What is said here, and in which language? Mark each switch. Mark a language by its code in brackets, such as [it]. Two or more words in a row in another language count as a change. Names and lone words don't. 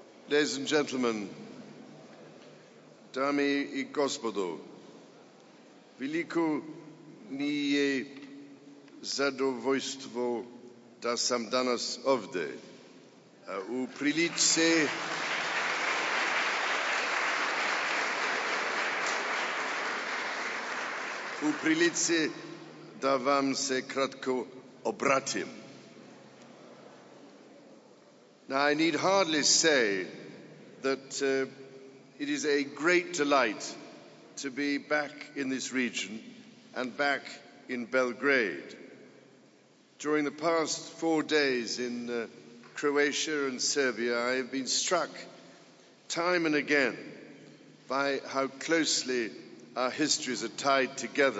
[en] Ladies and gentlemen, [sr] dame i gospodo, veliko mi je zadovoljstvo da sam danas ovdje u prilici da vam se kratko obratim. [en] Now, I need hardly say that it is a great delight to be back in this region and back in Belgrade. During the past 4 days in Croatia and Serbia, I have been struck time and again by how closely our histories are tied together.